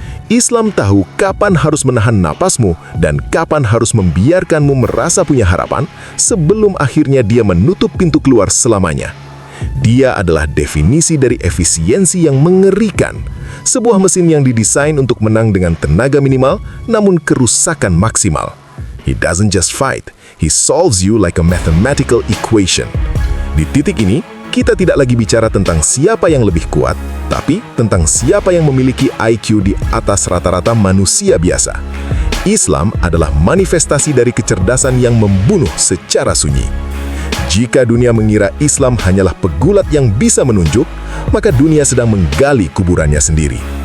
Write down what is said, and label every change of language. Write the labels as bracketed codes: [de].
[id] Islam tahu kapan harus menahan napasmu dan kapan harus membiarkanmu merasa punya harapan sebelum akhirnya dia menutup pintu keluar selamanya. Dia adalah definisi dari efisiensi yang mengerikan. Sebuah mesin yang didesain untuk menang dengan tenaga minimal, namun kerusakan maksimal. [en] He doesn't just fight, he solves you like a mathematical equation. [id] Di titik ini, kita tidak lagi bicara tentang siapa yang lebih kuat, tapi tentang siapa yang memiliki IQ di atas rata-rata manusia biasa. Islam adalah manifestasi dari kecerdasan yang membunuh secara sunyi. Jika dunia mengira Islam hanyalah pegulat yang bisa menunjuk, maka dunia sedang menggali kuburannya sendiri.